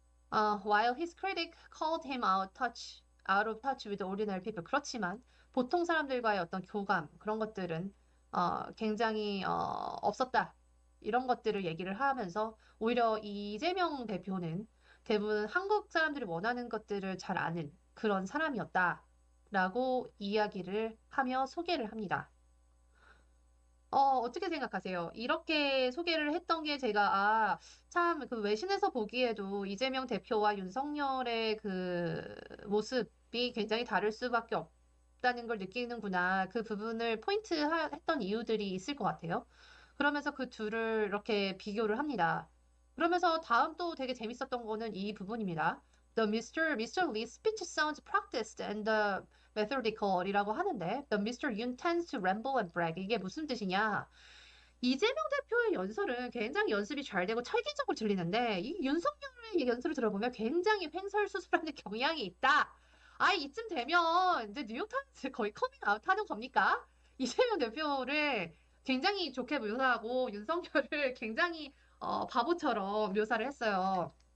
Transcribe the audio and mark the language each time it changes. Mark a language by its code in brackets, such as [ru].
[en] While his critic called him out of touch with ordinary people. [ko] 그렇지만 보통 사람들과의 어떤 교감 그런 것들은 굉장히 없었다. 이런 것들을 얘기를 하면서 오히려 이재명 대표는 대부분 한국 사람들이 원하는 것들을 잘 아는 그런 사람이었다라고 이야기를 하며 소개를 합니다. 어떻게 생각하세요? 이렇게 소개를 했던 게 제가, 참, 그 외신에서 보기에도 이재명 대표와 윤석열의 그 모습이 굉장히 다를 수밖에 없다는 걸 느끼는구나. 그 부분을 했던 이유들이 있을 것 같아요. 그러면서 그 둘을 이렇게 비교를 합니다. 그러면서 다음 또 되게 재밌었던 거는 이 부분입니다. [en] Mr. Lee's speech sounds practiced and methodical [ko] 이라고 하는데 [en] The Mr. Yoon tends to ramble and brag. [ko] 이게 무슨 뜻이냐? 이재명 대표의 연설은 굉장히 연습이 잘 되고 찰기적으로 들리는데 이 윤석열의 연설을 들어보면 굉장히 횡설수설하는 경향이 있다. 이쯤 되면 이제 뉴욕타임스 거의 커밍아웃 하는 겁니까? 이재명 대표를 굉장히 좋게 묘사하고 윤석열을 굉장히 바보처럼 묘사를 했어요.